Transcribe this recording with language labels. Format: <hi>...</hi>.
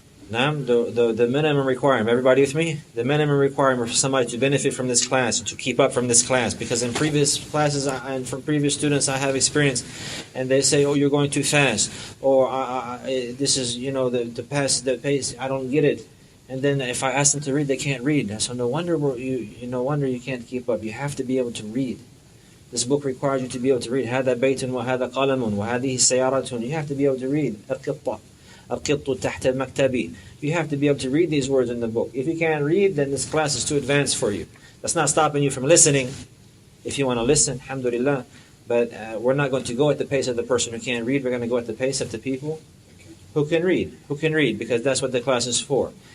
<en>The minimum requirement, everybody with me? The minimum requirement for somebody to benefit from this class, to keep up from this class, because in previous classes and from previous students I have experience, and they say, oh, you're going too fast, or this is, the pace, I don't get it. And then if I ask them to read, they can't read. So no wonder you can't keep up. You have to be able to read. This book requires you to be able to read.</en> <ar>هذا بيت وهذا قلم وهذه سيارة.</ar> <en>You have to be able to read.</en> <ar>القط تحت مكتبي.</ar> <en>You have to be able to read these words in the book. If you can't read, then this class is too advanced for you. That's not stopping you from listening. If you want to listen, alhamdulillah. But we're not going to go at the pace of the person who can't read. We're going to go at the pace of the people who can read, because that's what the class is for.</en>